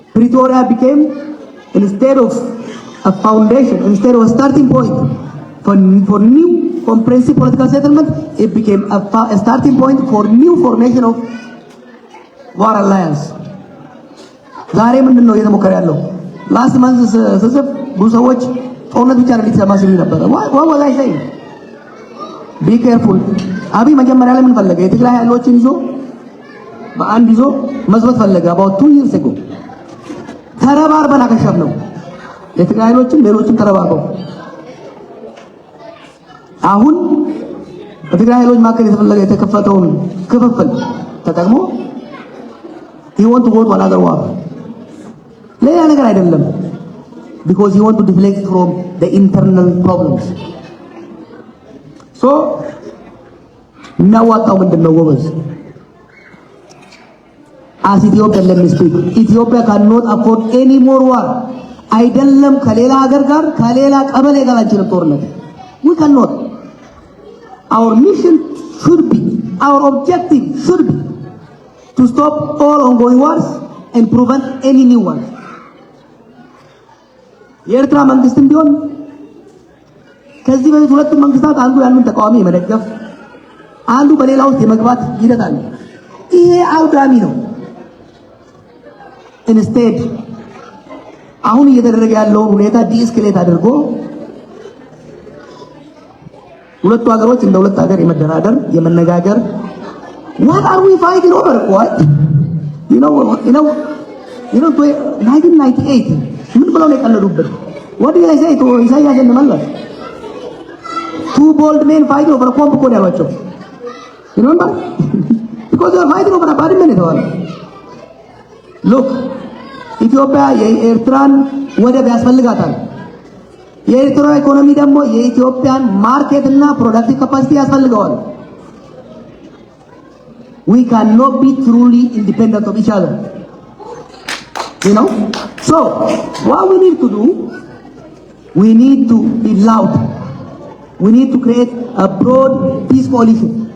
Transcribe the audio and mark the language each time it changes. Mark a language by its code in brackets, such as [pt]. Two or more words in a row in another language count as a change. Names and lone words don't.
[en] Pretoria became, instead of a foundation, instead of a starting point for new comprehensive political settlement, it became a starting point for new formation of war alliance. [am] ዛሬ ምንድነው እየተሞከረ ያለው? [en] last month [am] ስጽፍ ብዙ ሰዎች ጦርነት ብቻ ነው ሊሰማ ሲሉ ነበር። [en] what was I saying? Be careful. [am] አብይ መጀመሪያ ላይ ምን ፈለገ? የትግራይ ኃይሎችን ይዞ በአንድ ይዞ መዝበት ፈለገ። [en] about 2 years ago [am] ተረባርበን አከሸፍነው። የትግራይ ኃይሎችን ሌሎችን ተረባርበው አሁን በትግራይ ኃይሎች መካከል የተከፈተውን ክፍፍል ተጠቅሞ [en] he want to go to another war. [am] ሌላ ነገር አይደለም. [en] because he want to deflect from the internal problems. [am] so እናዋጣው ምንድነው ጎበዝ? [en] as Ethiopia, let me speak. Ethiopia cannot afford any more war. [am] አይደለም ከሌላ ሀገር ጋር ከሌላ ቀበሌ ጋር አንችልም ጦርነት. [en] we cannot. Our mission should be, our objective should be to stop all ongoing wars and prevent any new ones. [am] የኤርትራ መንግስትም ቢሆን ከዚህ በፊት ሁለቱ መንግስታት አንዱ ያንን ተቃዋሚ የመደገፍ አንዱ በሌላ ውስጥ የመግባት ሂደት አለ። ይሄ አውዳሚ ነው። ኢንስቴድ አሁን እየተደረገ ያለውን ሁኔታ ዲስክሌት አድርጎ ሁለቱ ሀገሮች እንደ ሁለት ሀገር የመደራደር የመነጋገር [en] what are we fighting over? What? You know [am] 1998 ምን ብለው ነው የቀለዱበት? [en] what did I say to ኢሳያስ እንመለስ? two bold men fighting over a bomb [am] እኮ ነው ያሏቸው። [en] remember? because they are fighting over a body man የተባለ look [am] ኢትዮጵያ የኤርትራን ወደብ ያስፈልጋታል። የኤርትራ ኢኮኖሚ ደግሞ የኢትዮጵያን ማርኬት እና ፕሮዳክቲቭ ካፓሲቲ ያስፈልገዋል። [en] we cannot be truly independent of each other, you know. So what we need to do, we need to be loud. We need to create a broad peace coalition.